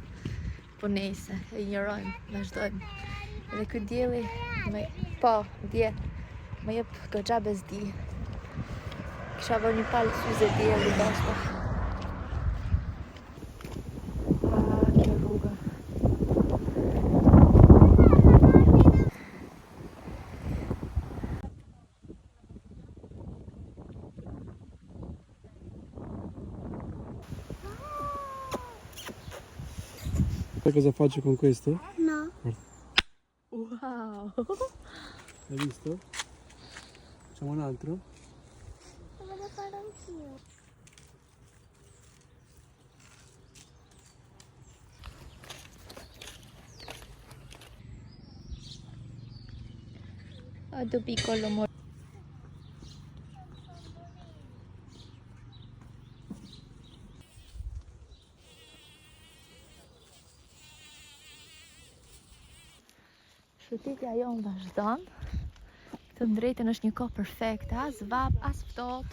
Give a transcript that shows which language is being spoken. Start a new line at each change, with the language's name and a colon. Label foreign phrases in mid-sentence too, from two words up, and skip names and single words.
Albanian: Po nejse, e injorojmë, vazhdojmë. Edhe ky dielli më jep goxha bezdi. Kisha vënë një palë syze dielli bashkë. Kjo rruga.
Italian: Sai cosa faccio con questo? No. Wow! Hai visto? Facciamo un altro? Lo voglio fare anch'io. Addo piccolo amore.
Albanian: Shëtitja jonë vazhdon. Të drejtën është një kohë perfekte, as vap, as ftohtë.